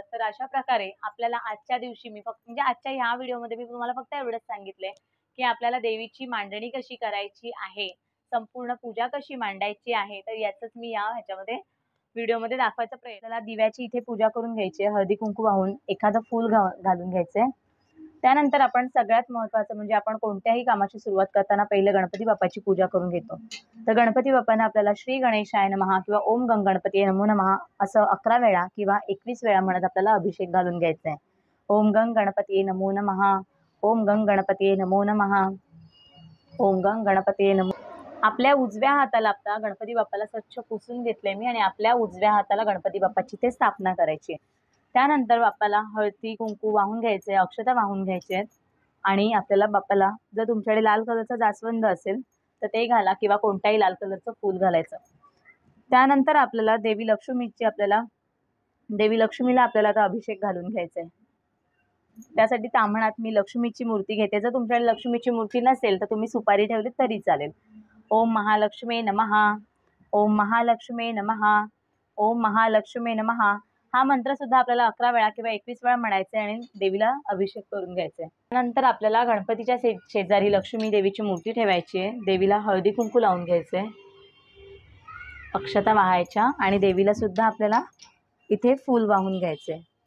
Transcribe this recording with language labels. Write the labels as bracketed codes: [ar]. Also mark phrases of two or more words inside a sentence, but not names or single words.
[mr] तर अशा प्रकारे आपल्याला आजच्या दिवशी मी फक्त म्हणजे आजच्या ह्या व्हिडिओमध्ये मी तुम्हाला फक्त एवढंच सांगितलंय की आपल्याला देवीची मांडणी कशी करायची आहे, संपूर्ण पूजा कशी मांडायची आहे. तर याचंच मी ह्याच्यामध्ये व्हिडिओमध्ये दाखवायचा प्रयत्न. दिव्याची इथे पूजा करून घ्यायची आहे, हळदी कुंकू वाहून एखादं फूल घालून घ्यायचंय. त्यानंतर आपण सगळ्यात महत्त्वाचं म्हणजे आपण कोणत्याही कामाची सुरुवात करताना पहिले गणपती बाप्पाची पूजा करून घेतो. तर गणपती बाप्पांना आपल्याला [sa] श्री गणेशाय नमः [mr] किंवा [sa] ओम गंग गणपती नमो नमः [mr] असं 11 वेळा किंवा 21 वेळा म्हणत आपल्याला अभिषेक घालून घ्यायचा आहे. [sa] ओम गंग गणपती नमो नमः, ओम गंग गणपती नमो नमः, ओम गंग गणपती नमो. [mr] आपल्या उजव्या हाताला आता गणपती बाप्पाला स्वच्छ पुसून घेतले मी आणि आपल्या उजव्या हाताला गणपती बाप्पाची ते स्थापना करायची. त्यानंतर बाप्पाला हळदी कुंकू वाहून घ्यायचे, अक्षता वाहून घ्यायचे आणि आपल्याला बाप्पाला जर तुमच्याकडे लाल कलरचा जास्वंद असेल तर ते घाला किंवा कोणत्याही लाल कलरचं फूल घालायचं. त्यानंतर आपल्याला देवी लक्ष्मीला आपल्याला आता अभिषेक घालून घ्यायचा आहे. त्यासाठी ताम्हणात मी लक्ष्मीची मूर्ती घेते. जर तुमच्याकडे लक्ष्मीची मूर्ती नसेल तर तुम्ही सुपारी ठेवली तरी चालेल. [sa] ओम महालक्ष्मी नमः, ओम महालक्ष्मी नमः, ओम महालक्ष्मी नमः. [mr] हा मंत्र सुद्धा आपल्याला 11 वेळा किंवा 21 वेळा म्हणायचा आहे आणि देवीला अभिषेक करून घ्यायचा आहे. त्यानंतर आपल्याला गणपतीच्या शेजारी लक्ष्मी देवीची मूर्ती ठेवायची आहे. देवीला हळदी कुंकू लावून घ्यायचंय, अक्षता वाहायच्या आणि देवीला सुद्धा आपल्याला इथे फूल वाहून घ्यायचंय.